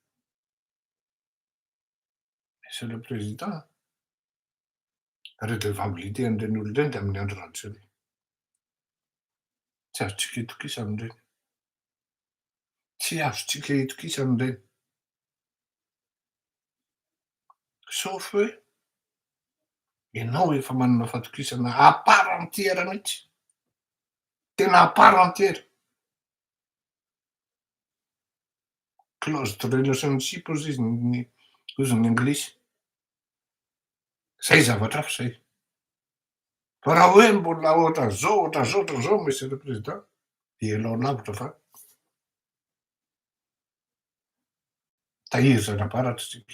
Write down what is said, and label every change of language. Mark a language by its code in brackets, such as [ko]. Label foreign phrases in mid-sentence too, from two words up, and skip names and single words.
[fr] Monsieur le Président, [mg] redevabilité an'ireny olona ireny de amin'ny Andry Rajoelina. Tsy azontsika itokisa amin'ireny. Tsy azontsika itokisa amin'ireny. Sauf hoe ianao efa manana fahatokisana [fr] à part entière [mg] mihitsy. Tena [fr] à part entière. Clause de relationship [mg] hozy izy hozy ny anglisy. Zay zavatra hafa zay. Fa raha hoe mbola ohatran'izao [fr] Monsieur le Président, [mg] ialao lavitra fa tahiry zanabaratra isika.